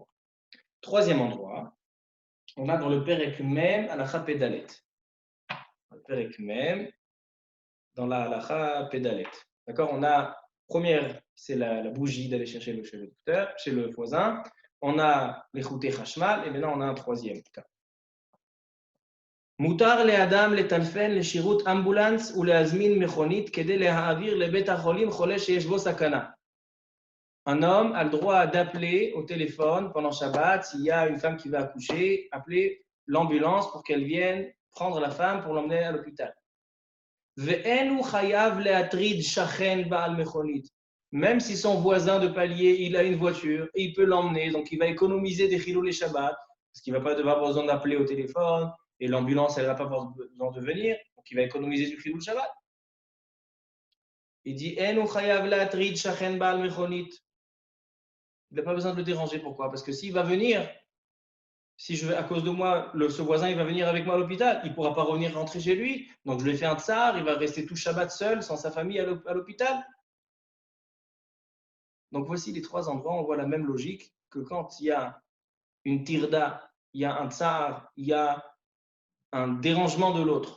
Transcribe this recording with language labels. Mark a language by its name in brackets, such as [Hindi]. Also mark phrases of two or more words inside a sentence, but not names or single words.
[French] Troisième endroit, on a dans le Perek même, Alacha Pédalet. Le Perek même, dans la Alacha Pédalet. D'accord? On a, première, c'est la bougie d'aller chercher le chez le docteur, chez le voisin. On a les [Hebrew] חוטי חשמל, [French] et maintenant on a un troisième cas. [Hebrew] מותר לאדם לטלפן לשירות אמבולנס ולהזמין מכונית כדי להעביר לבית החולים חולה שיש בו סכנה. [French] Un homme a le droit d'appeler au téléphone pendant Shabbat s'il y a une femme qui va accoucher, appeler l'ambulance pour qu'elle vienne prendre la femme pour l'emmener à l'hôpital. [Hebrew] ואין הוא חייב להטריד שכן בעל מכונית. [French] Même si son voisin de palier, il a une voiture et il peut l'emmener, donc il va économiser des chilou les Shabbat, parce qu'il ne va pas devoir besoin d'appeler au téléphone, et l'ambulance, elle ne va pas avoir besoin de venir, donc il va économiser du [Hebrew] חילול שבת. [French] Il dit, [Hebrew] אין חייב להטריד שכן בעל מכונית. [French] Il n'a pas besoin de le déranger. Pourquoi? Parce que s'il va venir, à cause de moi, ce voisin, il va venir avec moi à l'hôpital, il ne pourra pas revenir rentrer chez lui, donc je lui ai fait un tsar, il va rester tout Shabbat seul, sans sa famille à l'hôpital. Donc voici les trois endroits, on voit la même logique que quand il y a une tirda, il y a un tsar, il y a un dérangement de l'autre.